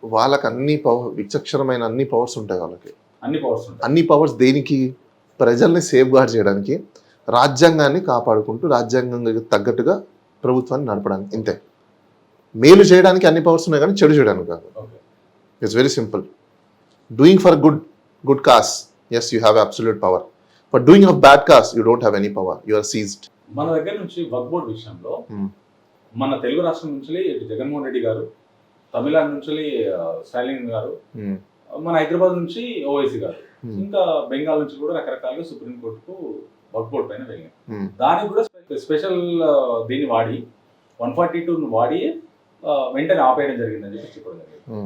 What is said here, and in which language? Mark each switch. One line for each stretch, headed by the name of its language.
Telugu: వాళ్ళకి అన్ని విచక్షణమైన అన్ని పవర్స్ ఉంటాయి. వాళ్ళకి అన్ని పవర్స్ ఉంటాయి. అన్ని పవర్స్ దేనికి? ప్రజల్ని సేఫ్ గార్డ్ చేయడానికి, రాజ్యాంగాన్ని కాపాడుకుంటూ రాజ్యాంగానికి తగ్గట్టుగా ప్రభుత్వాన్ని నడపడానికి. ఇంతే. మేలు చేయడానికి అన్ని పవర్స్ ఉన్నాయి కానీ చెడు చేయడానికి కాదు.
English: It's very simple. Doing for good cause, yes you have absolute power. For doing a bad cause you don't have any power, you are seized.
Telugu: మన దగ్గర నుంచి వక్ఫ్ బోర్డ్ విషయంలో మన తెలుగు రాష్ట్రం నుంచి జగన్మోహన్ రెడ్డి గారు, తమిళనాడు నుంచి స్టాలిన్ గారు, మన హైదరాబాద్ నుంచి ఓవైసీ గారు, ఇంకా బెంగాల్ నుంచి కూడా రకరకాలుగా సుప్రీంకోర్టుకు వక్ఫ్ బోర్డ్ పైన వెళ్ళినాయి. దానికి కూడా స్పెషల్ దీన్ని వాడి 142 వాడి వెంటనే ఆపేయడం జరిగిందని చెప్పి చెప్పడం జరిగింది.